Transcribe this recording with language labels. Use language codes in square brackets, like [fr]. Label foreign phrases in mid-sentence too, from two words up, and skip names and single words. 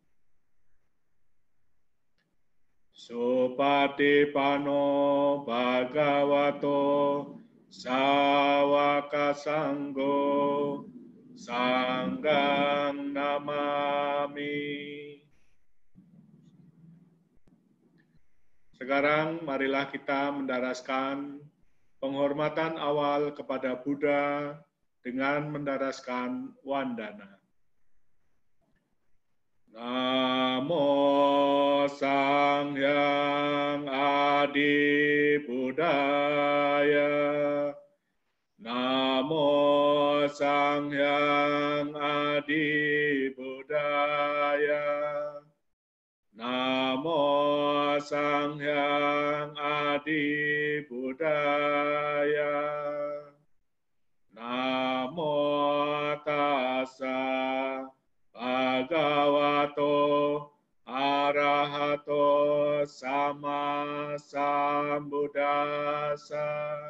[pi] Supatipano Bhagavato Sawaka Sanggo Sanggang Namami. [id] Sekarang marilah kita mendaraskan penghormatan awal kepada Buddha dengan mendaraskan wandana. [pi] Namo Sang Hyang Adi Budaya. Namo Sang Hyang Adi Budaya. Sang Hyang Adi Buddhaya. Namo tassa bhagavato arahato sama sambuddhassa.